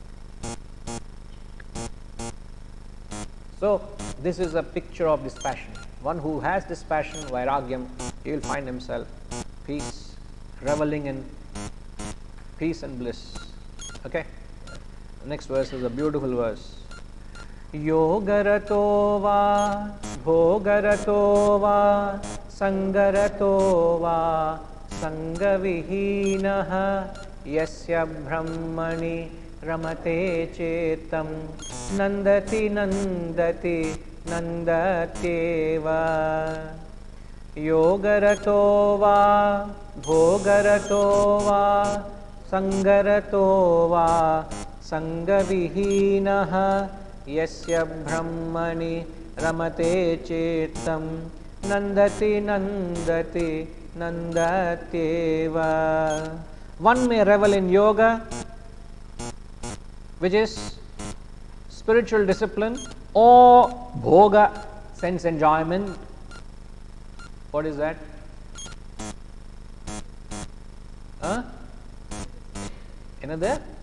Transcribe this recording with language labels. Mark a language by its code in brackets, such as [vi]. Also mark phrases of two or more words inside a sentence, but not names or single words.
[en] So this is a picture of dispassion. One who has dispassion, Vairagyam, he will find himself peace, reveling in peace and bliss. Okay. The next verse is a beautiful verse. [sa] योगरतो वा भोगरतो वा सङ्गरतो वा सङ्गविहीनः यस्य ब्रह्मणि रमते चित्तं नन्दति नन्दति नन्दत्येव. योगरतो वा भोगरतो वा सङ्गरतो वा सङ्गविहीनः यस्य ब्रह्मणि रमते चित्तं नन्दति नन्दति नन्दत्येव. [en] One may revel in yoga, which is spiritual discipline, or bhoga, sense enjoyment. What is that? Another?